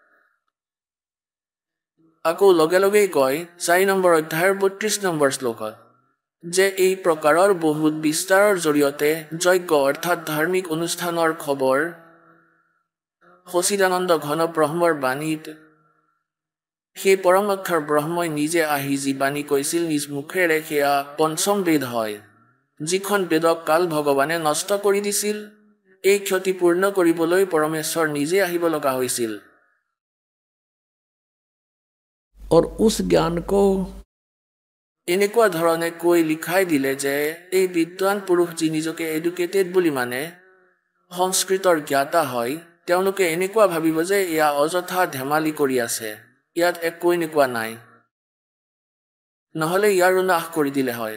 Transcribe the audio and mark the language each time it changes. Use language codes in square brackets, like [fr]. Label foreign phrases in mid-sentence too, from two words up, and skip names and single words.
[as] আকৌ লগে লগেই কয় 4 নম্বৰ অধ্যায়ৰ 32 নম্বৰ শ্লোকত যে এই প্ৰকাৰৰ বহুত বিস্তাৰৰ জৰিয়তে যজ্ঞ অৰ্থাৎ ধাৰ্মিক অনুষ্ঠানৰ খবৰ সচিদানন্দ ঘন ব্ৰহ্মৰ বাণীত সেই পৰম অক্ষৰ ব্ৰহ্মই নিজে আহি যি বাণী কৈছিল নিজ মুখেৰে সেয়া পঞ্চম বেদ হয়, যিখন বেদক কাল ভগৱানে নষ্ট কৰি দিছিল। এই ক্ষতি পূৰ্ণ কৰিবলৈ পৰমেশ্বৰ নিজে আহিব লগা হৈছিল। [hi] और उस ज्ञान को [as] এনেকুৱা ধৰণে কৈ লিখাই দিলে যে এই বিদ্বান পুৰুষ যি নিজকে এডুকেটেড বুলি মানে সংস্কৃতৰ জ্ঞাতা হয়, তেওঁলোকে এনেকুৱা ভাবিব যে এয়া অযথা ধেমালি কৰি আছে, ইয়াত একো এনেকুৱা নাই, নহ'লে ইয়াৰো নাশ কৰি দিলে হয়।